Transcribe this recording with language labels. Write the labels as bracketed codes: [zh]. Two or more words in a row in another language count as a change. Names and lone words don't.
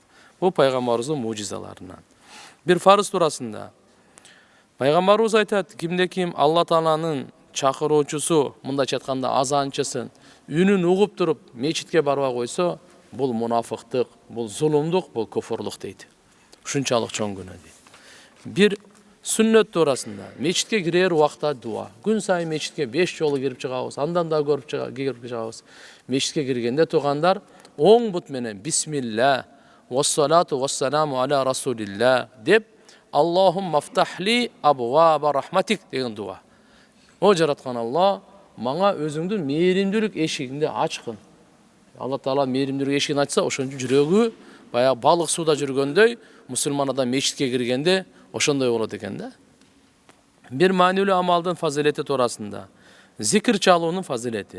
[ky] Бул пайгамбарыбыздын мужизаларынан. Бир фарыз турасында пайгамбарыбыз айтат, кимде ким Алла Тааланын чакыруучусу, мындайча айтканда азанчысын үнүн угуп туруп мечитке барбай койсо, бул мунафыктык, бул зулумдук, бул куфурлук дейт. Ушунчалык чоң күнөө дейт. Бир сүннөт турасында мечитке кирер убакта дуа. Күн сайын мечитке 5 жолу кирип чыгабыз, андан да көрүп чыгабыз. Мечитке киргенде тугандар оң бут менен [ar] بسم الله والصلاة والسلام على رسول الله [ky] деп [ar] اللهم افتح لي أبواب رحمتك [ky] деген дуа. О жараткан Алла, мага өзүңдүн мээримдүүлүк эшигиңди ачкын. Алла Таала мээримдүүлүк эшигин ачса, ошончо жүрөгү баягы балык сууда жүргөндөй, мусулман адам мечитке киргенде ошондой болот экен да. Бир маанилүү амалдын фазилети туурасында, зикир чалуунун фазилети.